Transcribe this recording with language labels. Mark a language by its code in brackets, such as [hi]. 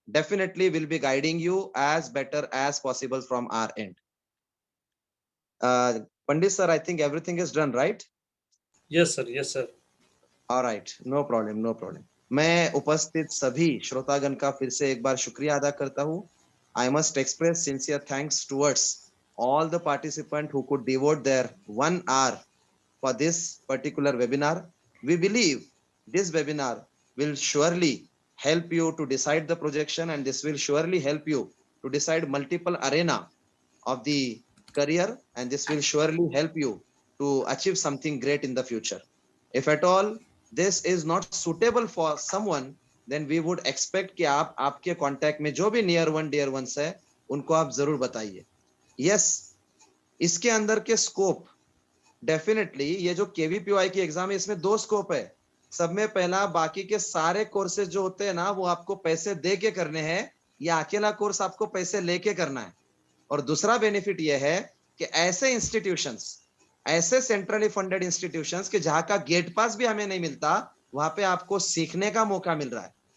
[en] Definitely will be guiding you as better as possible from our end. Pandit sir, I think everything is done, right? Yes sir, yes sir. All right, no problem, no problem. [hi] मैं उपस्थित सभी श्रोतागण का फिर से एक बार शुक्रिया अदा करता हूँ. [en] I must express sincere thanks towards all the participants who could devote their 1 hour for this particular webinar. We believe this webinar will surely help you to decide the projection, and this will surely help you to decide multiple arena of the career, and this will surely help you to achieve something great in the future. If at all this is not suitable for someone, then we would expect [hi] कि आप आपके contact में जो भी near one dear ones है उनको आप जरूर बताइए. यस, इसके अंदर के स्कोप डेफिनेटली, ये जो KVPY की एग्जाम है इसमें 2 स्कोप है. सब में पहला, बाकी के सारे कोर्सेज जो होते हैं ना वो आपको पैसे दे के करने हैं, या अकेला कोर्स आपको पैसे लेके करना है. और दूसरा बेनिफिट ये है कि ऐसे इंस्टीट्यूशंस, ऐसे सेंट्रली फंडेड इंस्टीट्यूशंस के जहां का गेट पास भी हमें नहीं मिलता, वहां पे आपको सीखने का मौका मिल रहा है.